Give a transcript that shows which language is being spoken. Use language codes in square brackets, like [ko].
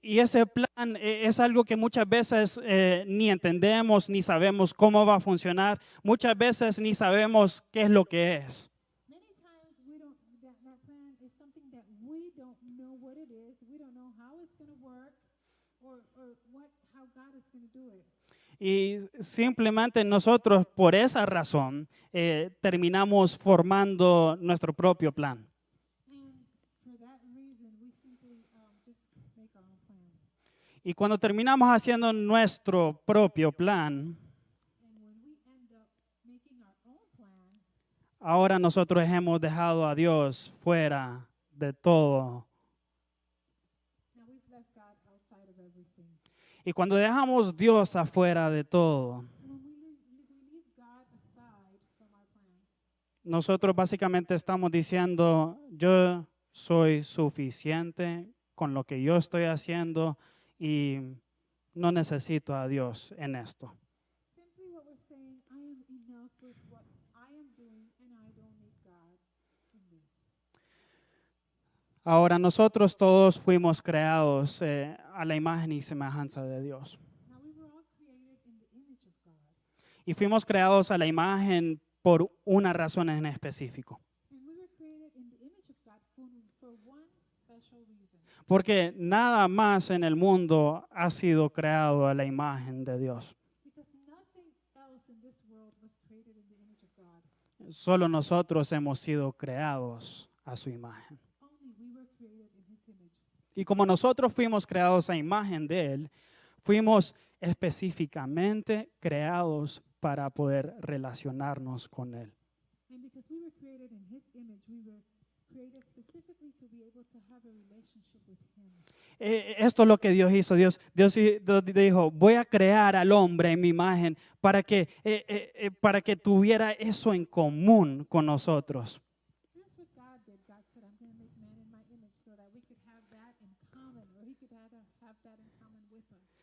[es] Y ese plan es algo que muchas veces ni entendemos, ni sabemos cómo va a funcionar. Muchas veces ni sabemos qué es lo que es. [en] Many times we don't, that plan is something that we don't know what it is. We don't know how it's going to work or how God is going to do it. [es] Y simplemente nosotros por esa razón terminamos formando nuestro propio plan. [en] And for that reason, we simply just make our own plan. [es] Y cuando terminamos haciendo nuestro propio plan, [en] And when we end up making our own plan, [es] ahora nosotros hemos dejado a Dios fuera de todo. [en] now we've left God outside of everything. [es] Y cuando dejamos Dios afuera de todo, [en] And when we leave God aside from our plans, [es] nosotros básicamente estamos diciendo, yo soy suficiente con lo que yo estoy haciendo y no necesito a Dios en esto. [en] simply what we're saying, I am enough with what I am doing and I don't need God in this. [es] Ahora nosotros todos fuimos creados a la imagen y semejanza de Dios. [en] Now we were all created in the image of God. [es] Y fuimos creados a la imagen por una razón en específico. [en] And we were created in the image of God for one special reason. [es] Porque nada más en el mundo ha sido creado a la imagen de Dios. [en] Because nothing else in this world was created in the image of God. [es] Solo nosotros hemos sido creados a su imagen. [en] Only we were created in His image. [es] Y como nosotros fuimos creados a imagen de Él, fuimos específicamente creados para poder relacionarnos con Él. [en] And because we were created in His image, we were created specifically to be able to have a relationship with Him. [es] Esto es lo que Dios hizo. Dios dijo, voy a crear al hombre en mi imagen para que tuviera eso en común con nosotros. [en] This is what God did. God said, I'm going to make man in my image so that we could have that in common, or He could have that in common with us.